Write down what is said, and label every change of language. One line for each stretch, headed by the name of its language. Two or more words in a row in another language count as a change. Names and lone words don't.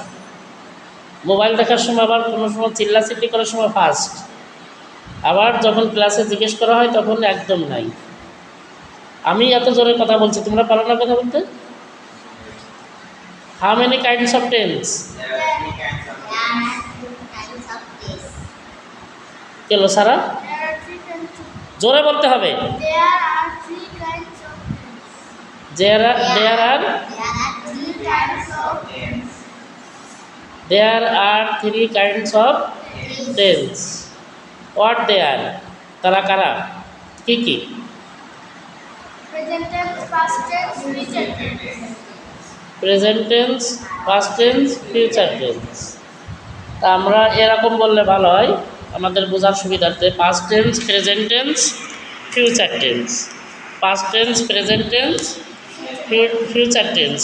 Bangla: মোবাইল দেখার সময় আবার কোনো সময় চিল্লাচিল্লি করার সময় ফার্স্ট, আবার যখন ক্লাসে জিজ্ঞেস করা হয় তখন একদম নাই। আমি এত জোরে কথা বলছি, তোমরা পারো না কথা বলতে?
English: How many kinds of tense? কেন সারা?
Bangla: জোরে বলতে হবে।
English: There are three kinds of tense. What they are?
Bangla: তারা কারা? কি কি?
English: Present tense, past tense, future tense. Present tense, past tense, future tense.
Bangla: তা আমরা এরকম বললে ভালো হয় আমাদের বোঝার সুবিধার্থে।
English: Past tense, present tense, future tense. Past tense, present tense, future tense.